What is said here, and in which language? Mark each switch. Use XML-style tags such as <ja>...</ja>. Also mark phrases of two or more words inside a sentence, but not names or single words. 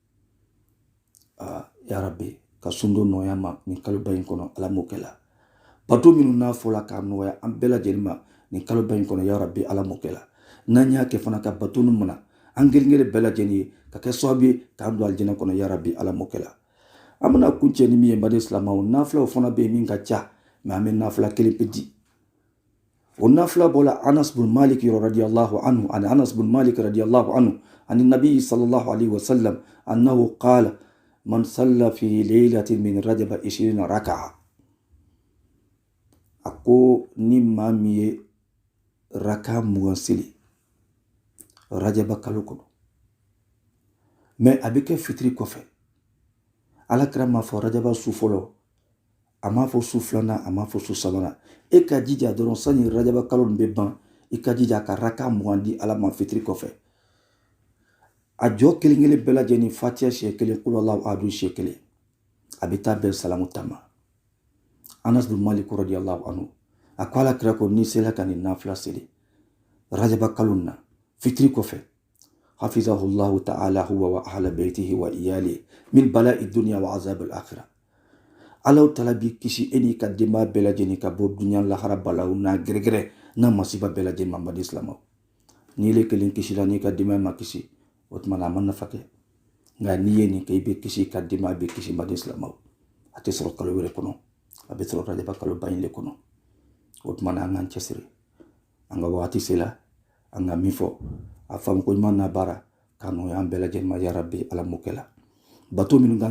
<ar>يا رب</ar> <bm>ka sun don nɔgɔya ma nin kaloba in kɔnɔ ala m'o kɛ la bato minnu n'a fɔla k'a nɔgɔya an bɛɛ lajɛlen ma nin kaloba in kɔnɔ</bm> <ar>يا رب</ar> <bm>ala m'o kɛ la n'an y'a kɛ fana ka bato nin mana an kelen-kelen bɛɛ lajɛlen ye ka kɛ sababu ye k'an don alijinɛ kɔnɔ</bm> <ar>يا رب</ar> <bm>ala m'o kɛ la an bɛna kuncɛ ni min ye baden silamɛw nafilaw fana bɛ yen min ka ca mɛ an bɛ nafila kelen pe di o nafila bɔla</bm> <ar>أنس بن مالك رضي الله عنه عن أنس بن مالك رضي الله عنه عن النبي صلى الله عليه وسلم أنه قال من صلى في ليلة من رجب 20 ركعة</ar> <bm>a ko ni maa min ye raka 20 seli rajaba kalo kɔnɔ mɛ a bɛ kɛ fitiri kɔfɛ alakira m'a fɔ rajaba su fɔlɔ a m'a fɔ su filanan a m'a fɔ su sabanan e ka jija dɔrɔn sani rajaba kalo nin bɛ ban i ka jija ka raka 20 di ala ma fitiri kɔfɛ a jɔ kelen-kelen bɛɛ lajɛlen fatiha siɲɛ 1</bm> <ar>قل هو الله أحد</ar> <bm>siɲɛ 1 a bɛ taa bɛn salamu tama</bm> <ar>أنس بن مالك رضي الله عنه</ar> <bm>a ko ala kira ko ni sela ka nin nafila seli rajaba kalo na fitiri kɔfɛ</bm> <ar>حفظه الله تعالى هو وأهل بيته وعياله من بلاء دنيا وعذاب الآخرة</ar> <bm>alaw tala bi kisi e n'i ka denbaya bɛɛ lajɛlen ka bɔ dunya lahara balaw n'a gɛrɛgɛrɛ n'a masiba bɛɛ lajɛlen ma baden silamɛw n'i le kelen kisila n'i ka denbaya ma kisi o tuma na a ma nafa kɛ nka n'i ye nin kɛ i bɛ kisi ka denbaya bɛ kisi baden silamɛw a tɛ sɔrɔ kalo wɛrɛ kɔnɔ a bɛ sɔrɔ rajaba kalo ba in le kɔnɔ o tuma na an k'an cɛsiri an ka wagati sela an ka min fɔ a faamu ko ɲuman n'a baara k'a nɔgɔya an bɛɛ lajɛlen ma</bm> <ar>يا رب</ar> <bm>ala m'o kɛ la bato minnu kan</bm>